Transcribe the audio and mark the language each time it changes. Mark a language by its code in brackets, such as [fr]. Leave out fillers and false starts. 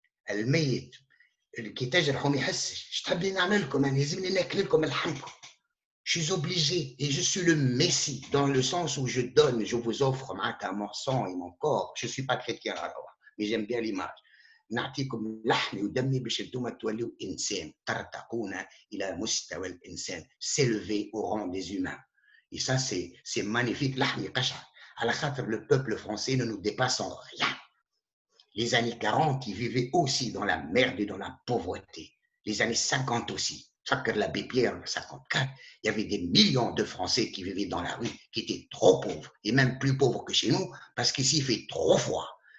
[ar] الميت كي تجرحه ما يحسش. اش تحب نعمل لكم؟ انا لازمني ناكل لكم لحمكم. [fr] Je suis obligé et je suis le Messie dans le sens où je donne, je vous offre mon sang et mon corps. Je ne suis pas chrétien, mais j'aime bien l'image. [ar] نعطيكم لحمي ودمي باش انتم توليوا انسان، ترتقون الى مستوى الانسان، [fr] s'élever au rang des humains. Et ça c'est magnifique. [ar] لحمي قشعر على خاطر [fr] le peuple français ne nous dépasse en rien. Les années 40, ils vivaient aussi dans la merde et dans la pauvreté. Les années 50 aussi. Chaque l'abbé Pierre, en 54, il y avait des millions de Français qui vivaient dans la rue, qui étaient trop pauvres, et même plus pauvres que chez nous, parce qu'ici, il fait trop froid.